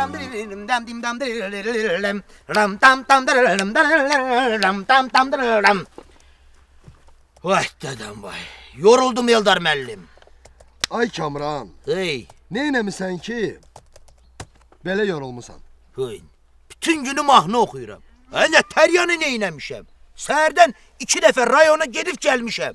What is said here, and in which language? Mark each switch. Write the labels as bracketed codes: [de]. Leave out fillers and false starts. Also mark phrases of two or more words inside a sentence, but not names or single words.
[az] dam dim dam ram tam tam ram tam tam ram. Vay dedem vay. Yoruldum Eldar müəllim. Ay Kamran, Hey, neynəmisən ki? Belə yorulmusan. hey. Bütün günü mahnı oxuyuram. Nə təryanı neynəmişəm? Səhərdən 2 dəfə rayona gedib gəlmişəm.